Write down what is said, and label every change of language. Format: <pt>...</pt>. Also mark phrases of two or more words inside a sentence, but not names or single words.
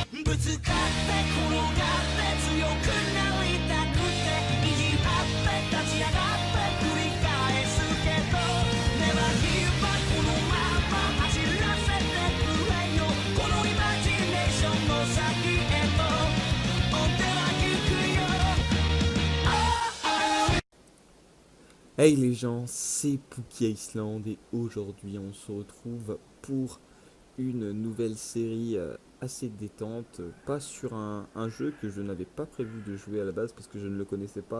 <ja>ぶつかって転がって強くなりたくて意地張って立ち上がって繰り返すけど</ja> <en>Never give up</en> <ja>このまま走らせてくれよこのイマジネーションの先へと追っては行くよ</ja> <fr>Hey les gens, c'est Pookie Island et aujourd'hui on se retrouve pour une nouvelle série assez détente, pas sur un jeu que je n'avais pas prévu de jouer à la base parce que je ne le connaissais pas.</fr>